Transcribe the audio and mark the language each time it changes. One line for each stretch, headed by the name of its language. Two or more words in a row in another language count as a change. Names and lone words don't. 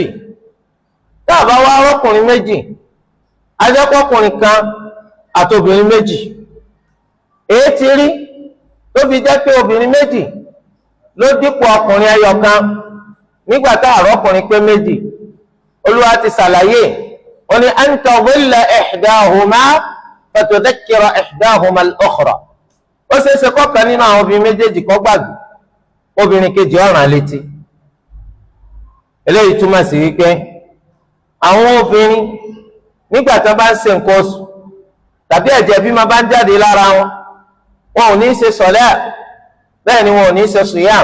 Yoruba: tá a bá wá ọkùnrin méjì, ajẹ́kọ̀ọ́kùnrin kan àti obìnrin méjì. èyí ti rí tó fi jẹ́ pé obìnrin méjì ló dípò ọkùnrin ẹyọ kan nígbà tá a rọ́kùnrin pé méjì. Olúwa ti ṣàlàyé, ó ní
Arabic: أن تضل إحداهما فتذكر إحداهما الأخرى.
Yoruba: ó ṣeéṣe kọ́kàn nínú àwọn obìnrin méjèèjì kó gbàgbé, obìnrin kejì ọ̀ràn létí. eléyìí túmọ̀ sí wípé àwọn obìnrin nígbà tó bá ń ṣe nǹkan oṣù tàbí ẹ̀jẹ̀ bí máa bá ń jáde lára wọn, wọn ò ní í ṣe sọ̀lẹ́, bẹ́ẹ̀ ni wọn ò ní í ṣe sùyàm.